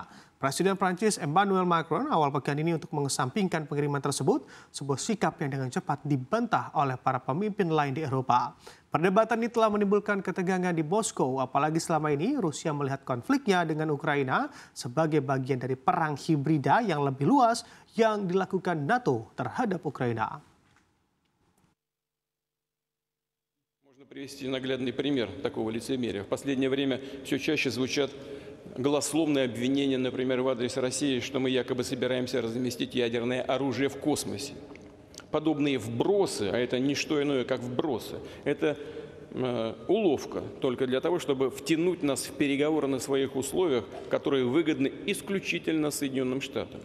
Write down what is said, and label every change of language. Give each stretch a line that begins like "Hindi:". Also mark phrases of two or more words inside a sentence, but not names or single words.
Indonesian: Presiden Prancis Emmanuel Macron awal pekan ini untuk mengesampingkan pengiriman tersebut, sebuah sikap yang dengan cepat dibantah oleh para pemimpin lain di Eropa. Perdebatan ini telah menimbulkan ketegangan di Moskow, apalagi selama ini Rusia melihat konfliknya dengan Ukraina sebagai bagian dari perang hibrida yang lebih luas yang dilakukan NATO terhadap Ukraina.
Russian: Можно привести наглядный пример такого лицемерия. В последнее время все чаще звучат голословные обвинения, например, в адрес России, что мы якобы собираемся разместить ядерное оружие в космосе. Подобные вбросы, а это не что иное, как вбросы, это уловка только для того, чтобы втянуть нас в переговоры на своих условиях, которые выгодны исключительно Соединенным Штатам.